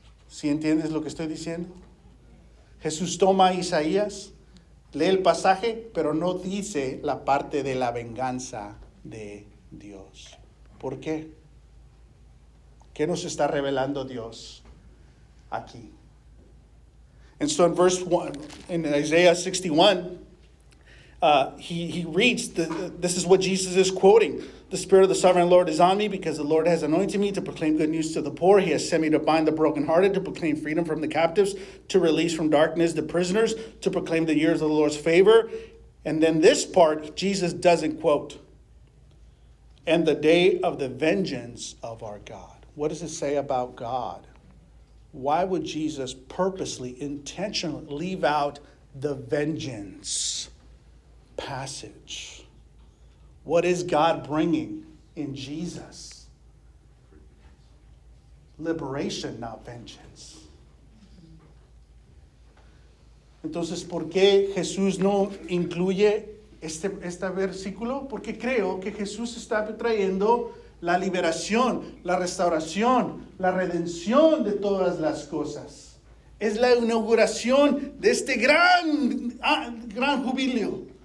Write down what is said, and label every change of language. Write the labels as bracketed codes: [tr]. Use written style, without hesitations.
[es] ¿Sí entiendes lo que estoy diciendo? Jesús toma Isaías, lee el pasaje, pero no dice la parte de la venganza de Dios. ¿Por qué? ¿Qué nos está revelando Dios aquí? [en] And so in verse 1, in Isaiah 61, he reads, this is what Jesus is quoting. The Spirit of the Sovereign Lord is on me because the Lord has anointed me to proclaim good news to the poor. He has sent me to bind the brokenhearted, to proclaim freedom from the captives, to release from darkness the prisoners, to proclaim the years of the Lord's favor. And then this part, Jesus doesn't quote. And the day of the vengeance of our God. What does it say about God? Why would Jesus purposely, intentionally leave out the vengeance passage? What is God bringing in Jesus? Liberation, not vengeance. [es] Entonces, ¿por qué Jesús no incluye este versículo? Porque creo que Jesús está trayendo la liberación, la restauración, la redención de todas las cosas. Es la inauguración de este gran jubileo.